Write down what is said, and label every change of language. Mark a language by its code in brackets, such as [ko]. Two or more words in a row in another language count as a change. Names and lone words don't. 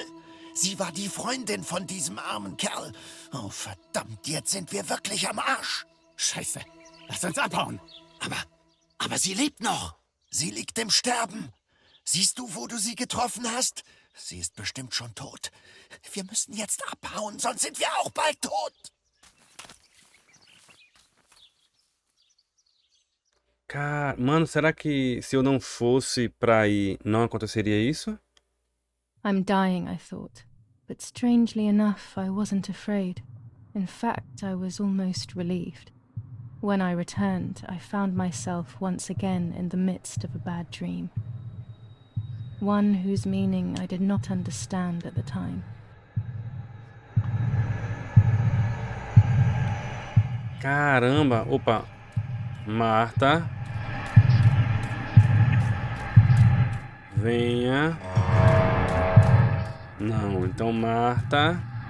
[de] Sie war die Freundin von diesem armen Kerl. Oh, verdammt, jetzt sind wir wirklich am Arsch. Scheiße. Lass uns abhauen. Aber sie lebt noch. Sie liegt im Sterben. Siehst du, wo du sie getroffen hast? Sie ist bestimmt schon tot. Wir müssen jetzt abhauen, sonst sind wir auch bald tot. [pt] Cara, mano, será que se eu não fosse pra ir, não aconteceria isso? [en] I'm dying, I thought. But strangely enough, I wasn't afraid. In fact, I was almost relieved. When I returned, I found myself once again in the midst of a bad dream. One whose meaning I did not understand at the time. [pt] Caramba, opa. Marta. Venha. Não, então Marta.